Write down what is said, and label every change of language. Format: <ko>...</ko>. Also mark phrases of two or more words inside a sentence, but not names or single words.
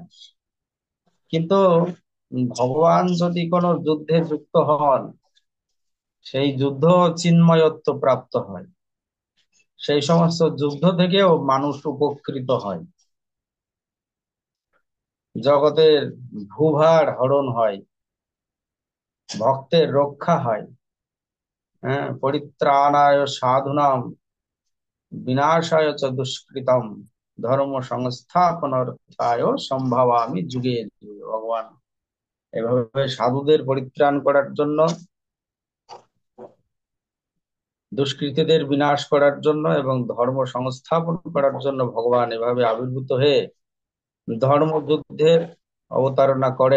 <bn>কিন্তু ভগবান যদি কোনো যুদ্ধে যুক্ত হন, সেই যুদ্ধ চিন্ময়ত্ব প্রাপ্ত হয়, সেই সমস্ত যুদ্ধ থেকেও মানুষ উপকৃত হয়, জগতের ভূভার হরণ হয়, ভক্তের রক্ষা হয়, হ্যাঁ,</bn> <sa>পরিত্রাণায় সাধুনাম বিনাশায় চ দুষ্কৃতম ধর্ম সংস্থাপনার্থায় সম্ভাবামি যুগে যুগে।</sa> <bn>ভগবান এভাবে সাধুদের পরিত্রাণ করার জন্য, দুষ্কৃতীদের বিনাশ করার জন্য এবং ধর্ম সংস্থাপন করার জন্য ভগবান এভাবে আবির্ভূত হয়ে ধর্মযুদ্ধের অবতারণা করেন।</bn>